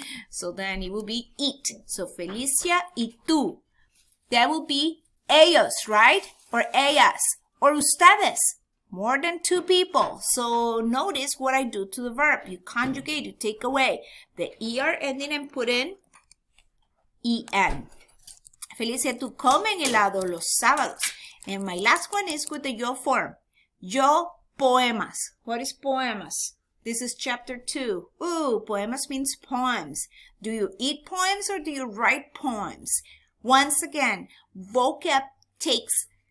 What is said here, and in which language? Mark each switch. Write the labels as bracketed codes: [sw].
[en] So then it will be eat. So [es] Felicia y tú. [en] That will be ellos, right? Or ellas. Or ustedes. More than two people. So notice what I do to the verb. You conjugate, you take away the ER ending and put in EN. [es] Felicia, tú comen helado los sábados. [en] And my last one is with the yo form. [es] Yo poemas. [en] What is poemas? This is chapter 2. Ooh, poemas means poems. Do you eat poems or do you write poems? Once again, vocab takes